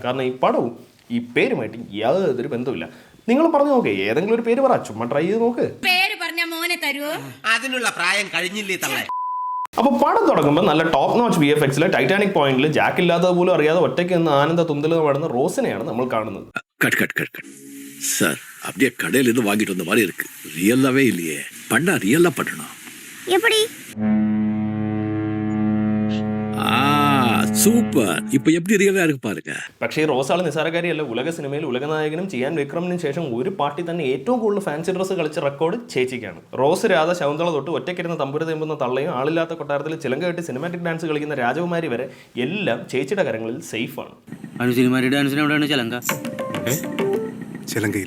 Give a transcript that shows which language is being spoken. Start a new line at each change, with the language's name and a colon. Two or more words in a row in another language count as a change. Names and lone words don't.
Malayalam: കാരണം ഈ പടവും ഈ പേരുമായിട്ട് യാതൊരു ബന്ധമില്ല. നിങ്ങൾ പറഞ്ഞു നോക്കേ, ഏതെങ്കിലും ഒരു പേര് പറ, ചുമ്മാ ട്രൈ ചെയ്ത് നോക്ക്. പേര് പറഞ്ഞ മോനെ തരുമോ? അതിനുള്ള പ്രായം കഴിഞ്ഞില്ലേ തള്ളേ? അപ്പോൾ പടം തുടങ്ങുമ്പോൾ നല്ല
English: top notch
Malayalam: VFX ടൈറ്റാനിക് പോയിന്റിൽ ജാക്ക് ഇല്ലാത്തത് പോലും അറിയാതെ ഒറ്റയ്ക്ക് നിന്ന് ആനന്ദ തുന്തൽ പാടുന്ന റോസിനെയാണ് നമ്മൾ കാണുന്നത്.
Tamil: சார் அப்படியே கடையில இருந்து வாங்கிட்டு வந்த மாதிரி இருக்கு. ரியலாவே இல்லையே. பண்ணா ரியலா பண்ணணும். எப்படி? சூப்பர். இப்ப எப்படி ரியலா இருக்கு பாருங்க.
Malayalam: പക്ഷേ റോസാള് നിസാരക്കാരിയല്ല. ഉലക സിനിമയിൽ ഉലകനായകനും ചെയ്യാൻ വിക്രമിന് ശേഷം ഒരു പാർട്ടി തന്നെ ഏറ്റവും കൂടുതൽ ഫാൻസി ഡ്രസ്സ് കളിച്ച റെക്കോർഡ് ചേച്ചിക്കാണ്. റോസ്, രാധ, ശകുന്തള തൊട്ട് ഒറ്റയ്ക്കിരുന്ന തമ്പുര തെമ്പുന്ന തള്ളയും ആളില്ലാത്ത കൊട്ടാരത്തിൽ ചിലങ്ക കെട്ടി സിനിമാറ്റിക് ഡാൻസ് കളിക്കുന്ന രാജകുമാരി വരെ എല്ലാം ചേച്ചിയുടെ കരങ്ങളിൽ സേഫാണ്. ചിലങ്കയില്ല.